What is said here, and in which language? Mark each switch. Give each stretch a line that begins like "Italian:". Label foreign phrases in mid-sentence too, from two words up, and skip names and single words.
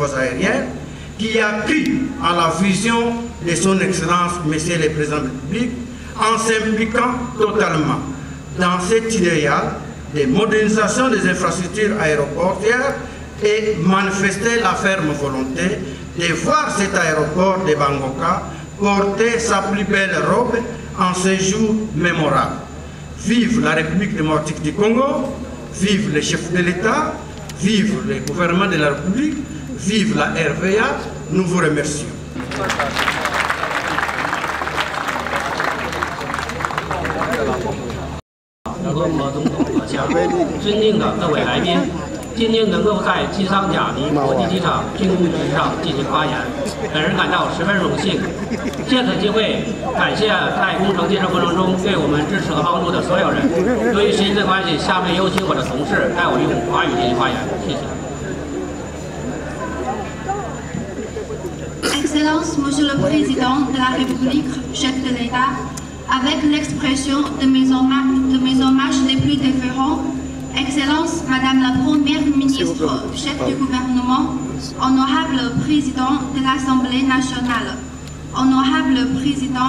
French: voies aériennes qui a cru à la vision de son Excellence, Monsieur le Président de la République, en s'impliquant totalement dans cet idéal de modernisation des infrastructures aéroportuaires et manifester la ferme volonté de voir cet aéroport de Bangoka porter sa plus belle robe en ce jour mémorable. Vive la République démocratique du Congo, vive les chefs de l'État, vive le gouvernement de la République, vive la RVA, nous vous remercions.
Chinese: 今天能够在基桑贾尼国际机场军工局上进行发言，本人感到十分荣幸。借此机会，感谢在工程建设过程中对我们支持和帮助的所有人。由于时间的关系，下面有请我的同事带我用华语进行发言，谢谢。
French: Excellence, Monsieur le Président de la République, chef de l'État, avec l'expression de mes hommages les plus déférents, Excellence, Madame la Première ministre, chef du gouvernement, honorable Président de l'Assemblée nationale, honorable Président